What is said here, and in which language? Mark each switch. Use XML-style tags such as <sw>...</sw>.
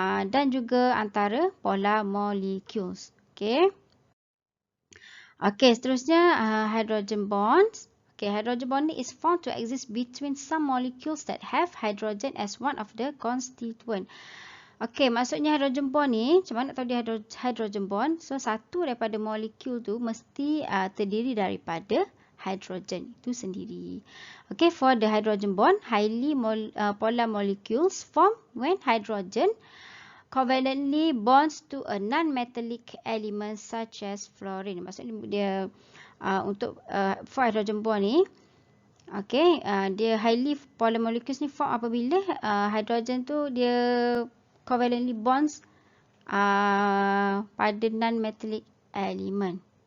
<ms>Dan juga antara polar molecules. Okay.</ms> <en>Okay,</en> <ms>seterusnya</ms> <en>hydrogen bonds. Okay, hydrogen bonding is found to exist between some molecules that have hydrogen as one of the constituent.</en> <ms>Okay, maksudnya hydrogen bond ni, macam mana nak tahu dia hydrogen bond? So, satu daripada molekul tu mesti terdiri daripada hydrogen itu sendiri.</ms> <en>Okay, for the hydrogen bond, highly polar molecules form when hydrogen covalently bonds to a non-metallic element such as fluorine.</en> <ms>Maksudnya dia untuk for hydrogen bond ni, okay, dia</ms> <en>highly polar molecules</en> <ms>ni form apabila hydrogen tu dia covalently bonds pada non-metallic element.</ms>